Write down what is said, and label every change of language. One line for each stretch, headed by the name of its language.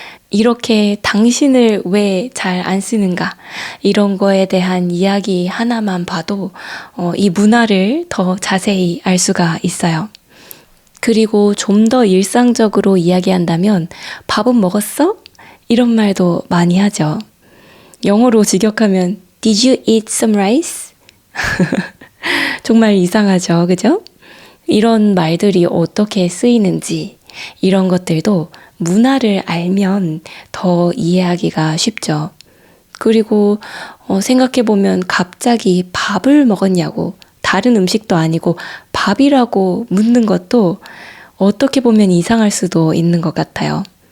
Korean: 이렇게 당신을 왜 잘 안 쓰는가? 이런 거에 대한 이야기 하나만 봐도 이 문화를 더 자세히 알 수가 있어요. 그리고 좀 더 일상적으로 이야기한다면 밥은 먹었어? 이런 말도 많이 하죠. 영어로 직역하면
English: Did you eat some rice?
Korean: 정말 이상하죠. 그죠? 이런 말들이 어떻게 쓰이는지 이런 것들도 문화를 알면 더 이해하기가 쉽죠. 그리고 생각해보면 갑자기 밥을 먹었냐고 다른 음식도 아니고 밥이라고 묻는 것도 어떻게 보면 이상할 수도 있는 것 같아요.